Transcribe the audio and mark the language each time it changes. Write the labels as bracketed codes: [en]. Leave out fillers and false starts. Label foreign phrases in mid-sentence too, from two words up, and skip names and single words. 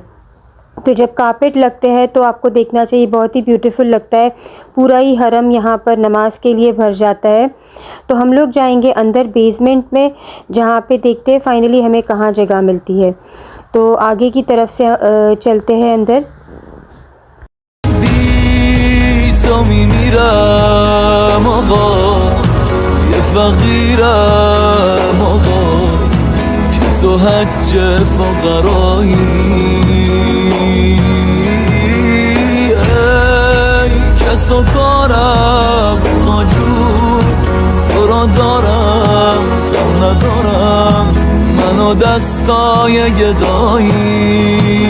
[hi] तो जब कारपेट लगते हैं तो आपको देखना चाहिए, बहुत ही ब्यूटीफुल लगता है। पूरा ही हरम यहाँ पर नमाज के लिए भर जाता है। तो हम लोग जाएंगे अंदर बेसमेंट में, जहाँ पे देखते हैं फाइनली हमें कहाँ जगह मिलती है। तो आगे की तरफ से चलते हैं अंदर। [fa] تو میمیرم آقا یه فقیرم آقا که تو حج فقرایی ای کس و کارم ناجور تو را دارم کم ندارم منو دستای گدایی